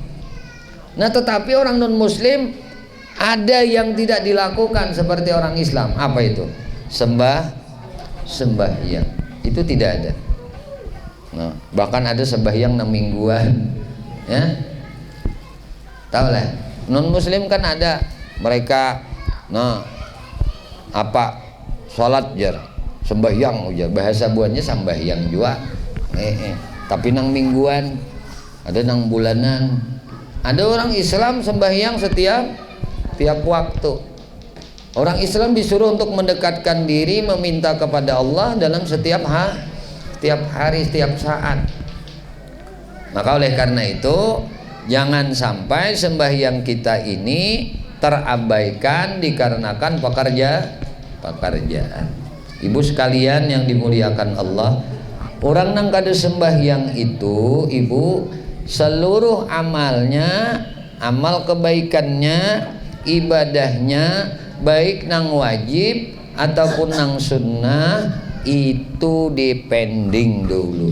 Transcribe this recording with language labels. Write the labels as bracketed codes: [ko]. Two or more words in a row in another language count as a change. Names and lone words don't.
[id] Nah, tetapi orang non muslim ada yang tidak dilakukan seperti orang Islam. Apa itu? Sembahyang. Itu tidak ada. Nah, bahkan ada sembahyang 6 mingguan. [bjn] Ya. Tahu lah. Non muslim kan ada mereka salat jar, sembahyang ujar. Bahasa buannya sembahyang juga. Tapi nang mingguan, ada nang bulanan. [id] Ada orang Islam sembahyang tiap waktu. Orang Islam disuruh untuk mendekatkan diri, meminta kepada Allah dalam setiap hari, setiap saat. Maka oleh karena itu, jangan sampai sembahyang kita ini terabaikan dikarenakan pekerjaan. Ibu sekalian yang dimuliakan Allah, [bjn] orang nang kada sembahyang itu, ibu, seluruh amalnya, amal kebaikannya, ibadahnya, baik nang wajib ataupun nang sunnah, itu dipending dulu.